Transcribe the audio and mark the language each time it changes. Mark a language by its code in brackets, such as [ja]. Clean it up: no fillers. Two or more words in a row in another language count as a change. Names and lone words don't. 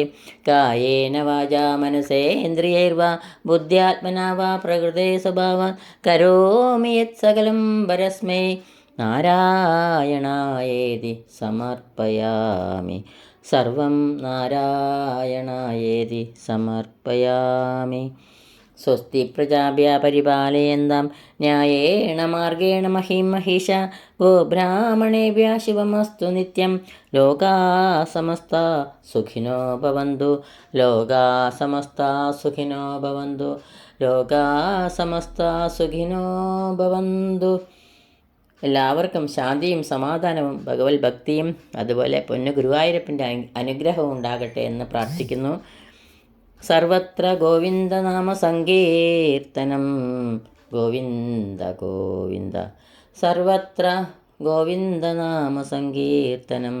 [sa] കായേന വാചാ മനസേന്ദ്രിയൈർവാ ബുദ്ധ്യാത്മനാ വാ പ്രകൃതേ സ്വഭാവാത് കരോമി യത് സകലം പരസ്മൈ നാരായണായേതി സമർപ്പയാമി. സർവം നാരായണായേതി സമർപ്പയാമി. സ്വസ്തി പ്രജാഭ്യ പരിപാലയന്താം ന്യായേണ മാർഗേണ മഹിം മഹിഷ ഗോബ്രാഹ്മണേഭ്യः ശുഭമസ്തു നിത്യം. ലോകാ സമസ്ത സുഖിനോ ഭവന്തു. ലോകാ സമസ്ത സുഖിനോ ഭവന്തു. ലോകാ സമസ്ത സുഖിനോ ഭവന്തു. [ml] എല്ലാവർക്കും ശാന്തിയും സമാധാനവും ഭഗവത് ഭക്തിയും അതുപോലെ പൊന്നു ഗുരുവായൂരപ്പൻ്റെ അനുഗ്രഹവും ഉണ്ടാകട്ടെ എന്ന് പ്രാർത്ഥിക്കുന്നു. [sa] സർവത്ര ഗോവിന്ദനാമ സങ്കീർത്തനം. ഗോവിന്ദ ഗോവിന്ദ. സർവത്ര ഗോവിന്ദനാമ സങ്കീർത്തനം.